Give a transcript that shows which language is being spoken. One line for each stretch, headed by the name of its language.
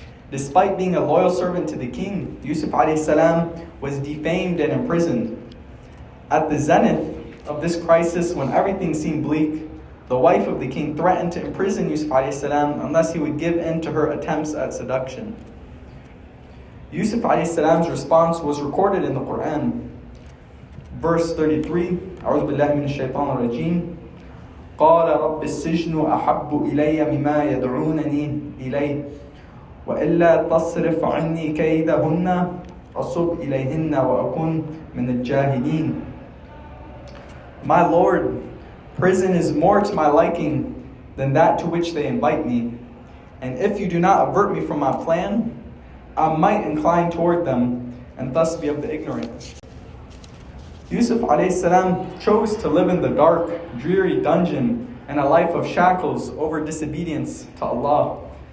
English: Despite being a loyal servant to the king, Yusuf alayhi salam was defamed and imprisoned. At the zenith of this crisis, when everything seemed bleak, the wife of the king threatened to imprison Yusuf alayhi salam unless he would give in to her attempts at seduction. Yusuf alayhi salam's response was recorded in the Quran. Verse 33,
Arabic: أعوذ بالله من الشيطان الرجيم قال رب السجن أحب إلي مما يدعونني إليه وإلا تصرف عني كيدهن أصب إليهن وأكون من الجاهلين.
English: My Lord, prison is more to my liking than that to which they invite me. And if you do not avert me from my plan, I might incline toward them and thus be of the ignorant. Yusuf alayhi salam chose to live in the dark, dreary dungeon and a life of shackles over disobedience to Allah.